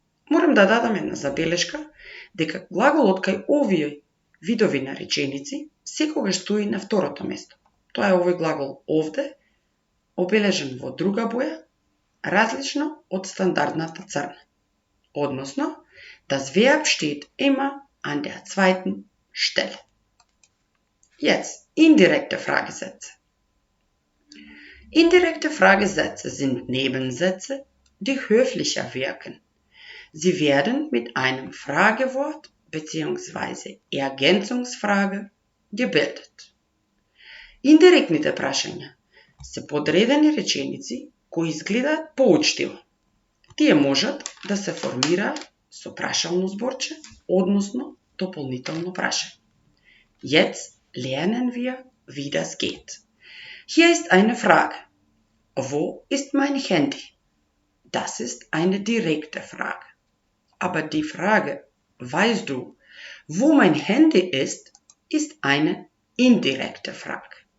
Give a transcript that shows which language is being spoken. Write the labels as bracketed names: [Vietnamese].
[Macedonian] Морам да дадам една забелешка дека глаголот кај овие видови на реченици секогаш стои на второто место. Тоа е овој глагол овде, обележен во друга боја, различно од стандардната црна. Односно, [German] das Verb steht immer an der zweiten Stelle. Jetzt indirekte Fragesätze. Indirekte Fragesätze sind Nebensätze, die höflicher wirken. Sie werden mit einem Fragewort bzw. Ergänzungsfrage gebildet. [Macedonian] Индиректните прашања се подредени реченици кои изгледаат поучтиво. Тие можат да се формираат со прашално зборче, односно дополнително прашање. [German] Jetzt lernen wir, wie das geht. Hier ist eine Frage. Wo ist mein Handy? Das ist eine direkte Frage. Aber die Frage, weißt du, wo mein Handy ist eine indirekte Frage.